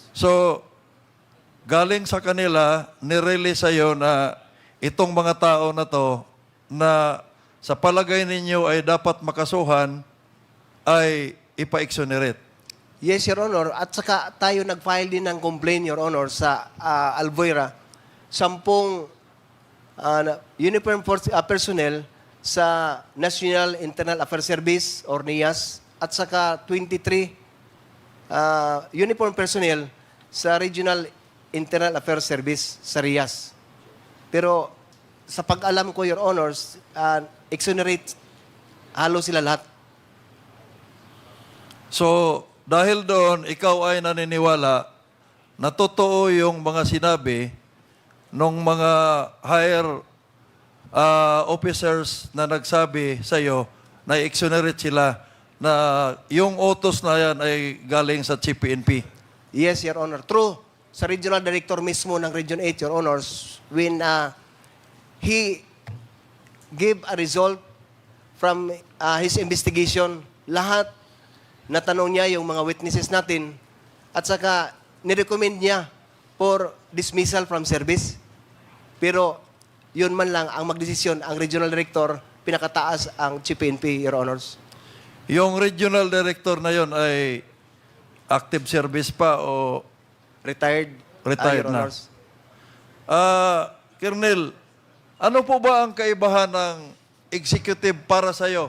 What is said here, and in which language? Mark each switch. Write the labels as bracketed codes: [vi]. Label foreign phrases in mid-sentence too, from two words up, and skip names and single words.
[tl] So, galing sa kanila, nirelease sa'yo na itong mga tao na to na sa palagay ninyo ay dapat makasuhan ay ipa-exonerate. [en] Yes, Your Honor. [tl] At saka tayo nag-file din ng complaint, [en] Your Honor, [tl] sa Albuera. 10 [en] uniform personnel [tl] sa National Internal Affairs Service or NIAS at saka 23 [en] uniform personnel [tl] sa Regional Internal Affairs Service sa RIAS. Pero sa pag-alam ko, [en] Your Honors, [tl] exonerate halos sila lahat. So, dahil doon, ikaw ay naniniwala na totoo yung mga sinabi ng mga [en] higher officers [tl] na nagsabi sa iyo na exonerate sila na yung utos na yan ay galing sa Chief PNP. [en] Yes, Your Honor. True. [tl] Sa Regional Director mismo ng Region 8, [en] Your Honors, when he gave a result from his investigation, [tl] lahat natanong niya yung mga witnesses natin at saka nirecommend niya [en] for dismissal from service. [tl] Pero yun man lang ang magdesisyon, ang Regional Director, pinakataas ang Chief PNP, [en] Your Honors. [tl] Yung Regional Director na yon ay [en] active service [tl] pa o retired? Retired [en] Your [tl] na. [en] Honors. [tl] Colonel, ano po ba ang kaibahan ng executive para sa iyo?